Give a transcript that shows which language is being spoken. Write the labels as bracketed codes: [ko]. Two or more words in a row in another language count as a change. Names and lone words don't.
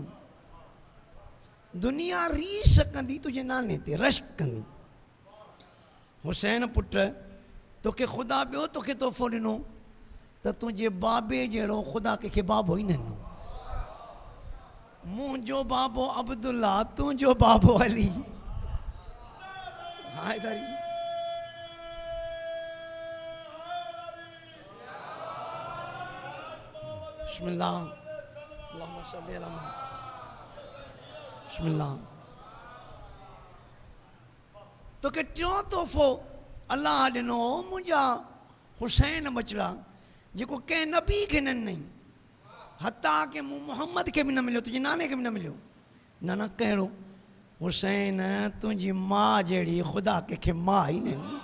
[sd] दुनिया रीस कंदी तुंहिंजे नाने ते, रश्क कंदी। हुसैन पुट तोखे ख़ुदा ॿियो तोखे तोहफ़ो ॾिनो त तुंहिंजे बाबे जहिड़ो ख़ुदा कंहिंखे बाबो ई न ॾिनो। मुंहिंजो बाबो अब्दुल्ला, तुंहिंजो बाबो अली। [ar] हायदरी بسم الله، اللهم صل على محمد. बिस्मिल्लाह। [sd] तोखे टियों तोहफ़ो अलाह ॾिनो, मुंहिंजा हुसैन बचड़ा, जेको कंहिं नबी खे न ॾिनई, हता कि मूं मोहम्मद खे बि न मिलियो, तुंहिंजे नाने खे बि न मिलियो। न न कहिड़ो? हुसैन तुंहिंजी माउ जहिड़ी ख़ुदा कंहिंखे माउ ई न ॾिनी।